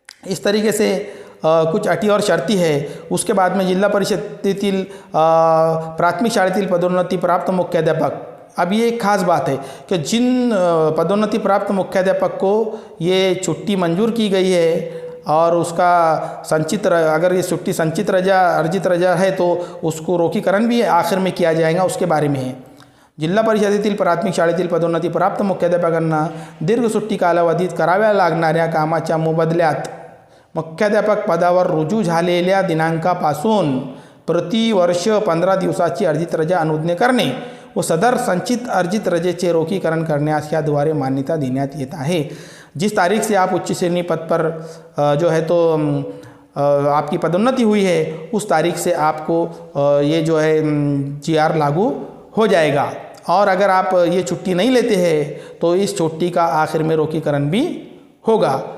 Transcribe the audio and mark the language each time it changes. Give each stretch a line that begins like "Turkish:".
Hindi: इस तरीके से कुछ अटी और शर्ती है. उसके बाद में
Marathi: जिल्हा परिषदेतील प्राथमिक शाळेतील पदोन्नती प्राप्त मुख्याध्यापक,
Hindi: अब ये एक खास बात है कि जिन पदोन्नति प्राप्त मुख्याध्यापक को ये छुट्टी मंजूर की गई है और उसका अगर ये छुट्टी संचित रजा अर्जित रजा है तो उसको रोकीकरण भी आखिर में किया जाएगा, उसके बारे में है.
Marathi: जिल्हा परिषदेतील प्राथमिक शाळेतील पदोन्नती प्राप्त मुख्याध्यापकांना दीर्घ सुट्टी कालावधीत कराव्या लागणाऱ्या कामाच्या मोबदल्यात मुख्याध्यापक पदावर रुजू झालेल्या दिनांकापासून प्रतिवर्ष 15 दिवसाची अर्जित रजा अनुज्ञेय करणे व सदर संचित अर्जित रजेचे रोकीकरण करण्यास याद्वारे मान्यता देण्यात येत आहे.
Hindi: जिस तारीख से आप उच्च श्रेणी पद पर जो है तो आपकी पदोन्नति हुई है उस तारीख से आपको ये जो है GR लागू हो जाएगा. और अगर आप ये छुट्टी नहीं लेते हैं तो इस छुट्टी का आखिर में रोकीकरण भी होगा.